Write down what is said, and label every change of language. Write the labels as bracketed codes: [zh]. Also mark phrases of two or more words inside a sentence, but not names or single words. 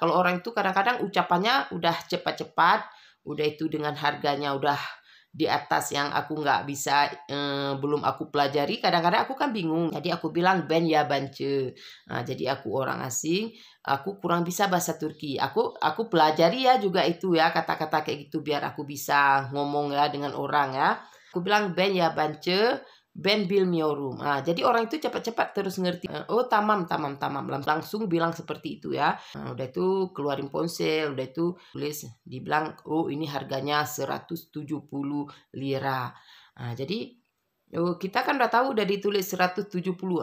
[id] Kalau orang itu kadang-kadang ucapannya udah cepat-cepat, udah itu dengan harganya udah di atas yang aku nggak bisa, belum aku pelajari, kadang-kadang aku kan bingung. Jadi aku bilang [tr] ben ya bance. [id] Nah, jadi aku orang asing, aku kurang bisa bahasa Turki. Aku pelajari ya juga itu ya kata-kata kayak gitu biar aku bisa ngomong ya dengan orang ya. Aku bilang [tr] ben ya bance, ben bilmiyorum. [id] Nah, jadi orang itu cepat-cepat terus ngerti. [tr] Oh tamam. [id] Langsung bilang seperti itu ya. Nah, udah itu keluarin ponsel, udah itu tulis, dibilang oh ini harganya 170 lira. Nah, jadi kita kan udah tahu udah ditulis 170.